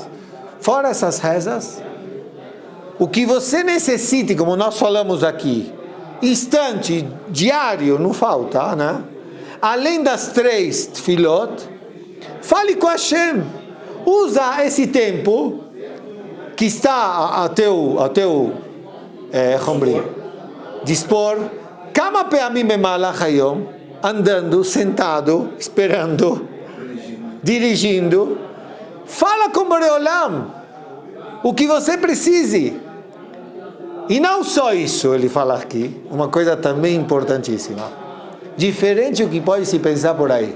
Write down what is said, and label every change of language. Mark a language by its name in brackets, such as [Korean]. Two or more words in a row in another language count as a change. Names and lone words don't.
[Portuguese] Fora essas rezas, o que você necessite, como nós falamos aqui, instante, diário, não falta, né? Além das 3 tefilot, fale com Hashem. Usa esse tempo que está a teu dispor, [Hebrew] כמה פעמים במהלך היום, [Portuguese] andando, sentado, esperando, dirigindo, fala com Borei Olam o que você precise. E não só isso, ele fala aqui, uma coisa também importantíssima, diferente do que pode se pensar por aí.